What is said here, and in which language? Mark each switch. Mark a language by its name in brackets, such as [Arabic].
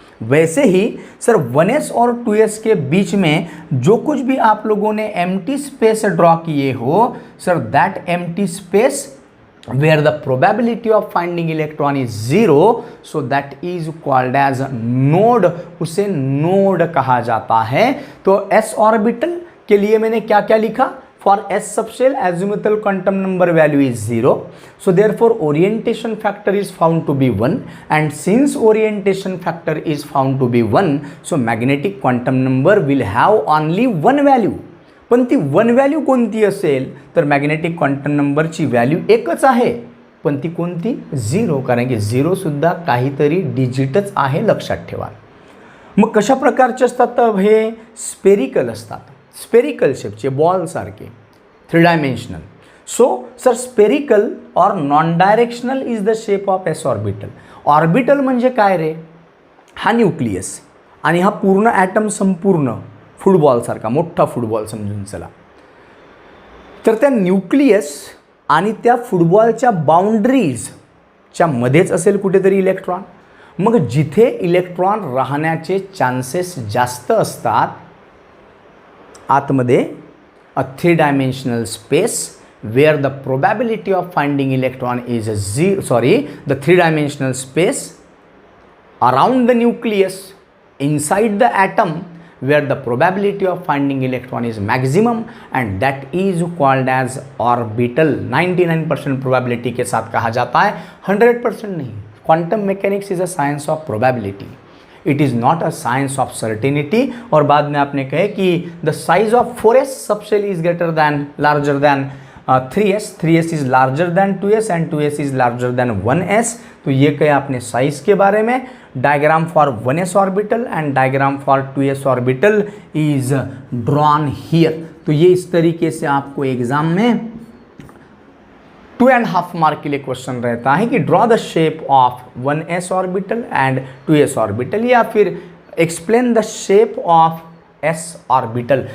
[Hindi] वैसे ही sir 1s और 2s के बीच में जो कुछ भी आप लोगों ने एम्प्टी स्पेस ड्रॉ किए हो sir, [English] that empty space where the probability of finding electron is 0, so that is called as node, [Hindi] उसे node कहा जाता है। तो s ऑर्बिटल के लिए मैंने क्या क्या लिखा, [English] for s subshell azimuthal quantum number value is 0, so therefore orientation factor is found to be 1, and since orientation factor is found to be 1, so magnetic quantum number will have only one value। [Marathi] पण ती 1 value कोणती असेल, तर magnetic quantum नंबरची value एकच आहे, पण ती कोणती 0, कारण की 0 सुद्धा काहीतरी डिजिटच आहे, लक्षात ठेवा। मग कशा प्रकारचे असतात, तर हे स्पेरिकल असतात, स्पेरिकल शेपचे बॉल सारखे, 3 डायमेन्शनल। [English] So sir spherical और non directional is the shape of s orbital. [Marathi] Orbital म्हणजे काय रे, हा न्यूक्लियस आणि हा पूर्ण ॲटम संपूर्ण फुटबॉल सारखा मोठा फुटबॉल समजून चला। तर त्या न्यूक्लियस आणि त्या फुटबॉलच्या बाउंड्रीजच्या मध्येच असेल कुठेतरी इलेक्ट्रॉन। मग जिथे इलेक्ट्रॉन राहण्याचे चान्सेस जास्त असतात आतमध्ये, [English] A 3 dimensional space where the probability of finding electron is 0, the 3 dimensional space around the nucleus inside the atom where the probability of finding electron is maximum, and that is called as orbital। [Hindi] 99% probability के साथ कहा जाता है, 100% नहीं। [English] quantum mechanics is a science of probability, it is not a science of certainty। [Hindi] और बाद में आपने कहे कि [English] the size of 4s subshell is greater than, larger than 3s, 3s is larger than 2s and 2s is larger than 1s। [Hindi] तो ये कहे आपने साइज के बारे में। [English] Diagram for 1s orbital and diagram for 2s orbital is drawn here. [Hindi] तो ये इस तरीके से आपको एग्जाम में 2.5 मार्क के लिए क्वेश्चन रहता है कि [English] draw the shape of 1s orbital and 2s orbital, [Hindi] या फिर [English] Explain the shape of S orbital.